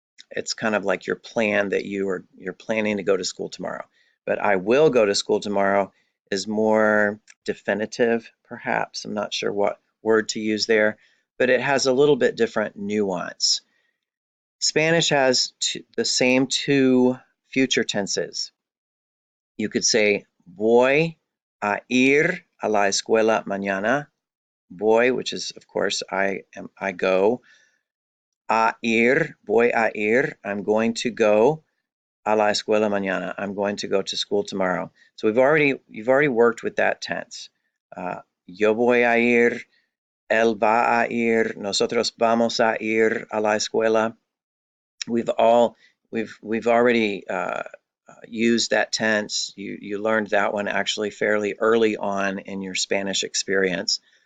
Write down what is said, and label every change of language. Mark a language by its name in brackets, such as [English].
[English] It's kind of like your plan that you're planning to go to school tomorrow. But I will go to school tomorrow is more definitive, perhaps. I'm not sure what word to use there, but it has a little bit different nuance. Spanish has the same two future tenses. You could say, [Spanish] voy a ir a la escuela mañana. Voy, [English] which is, of course, I go. [Spanish] A ir, voy a ir, [English] I'm going to go. [Spanish] A la escuela mañana, [English] I'm going to go to school tomorrow. So you've already worked with that tense. [Spanish] Yo voy a ir, él va a ir, nosotros vamos a ir a la escuela. [English] We've already used that tense. You learned that one actually fairly early on in your Spanish experience.